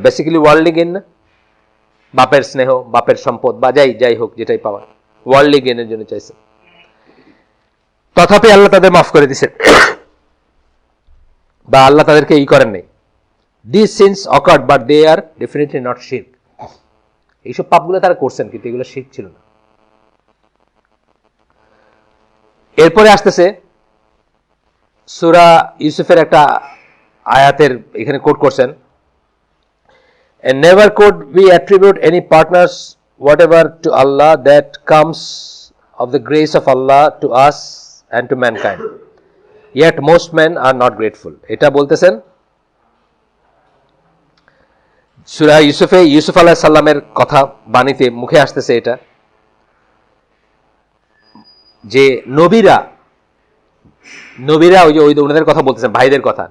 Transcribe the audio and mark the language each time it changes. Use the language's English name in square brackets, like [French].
[Bangla] Basically worldly gain না, বাপের স্নেহ, বাপের সম্পদ বা যাই হোক যেটাই পাওয়া, ওয়ার্ল্ডলি গেইনের জন্য চাইছেন। তথাপি আল্লাহ তাদের মাফ করে দিয়েছেন, বা আল্লাহ তাদেরকে করেন নাই। [English] This sins occurred but they are definitely not শিরক। [Bangla] এইসব পাপগুলো তারা করছেন কিন্তু এগুলো শিরক ছিল না। এরপরে আসতেছে সূরা ইউসুফের একটা আয়াতের এখানে কোট করছেন, [English] and never could we attribute any partners whatever to Allah that comes of the grace of Allah to us and to mankind, yet most men are not grateful. [Bangla] এটা বলতেছেন সূরা ইউসুফে, ইউসুফ আলাইহিস সালামের কথা বাণীতে মুখে আসতেছে এটা, যে নবীরা ওই ওনাদের কথা বলতেছেন, ভাইদের কথা।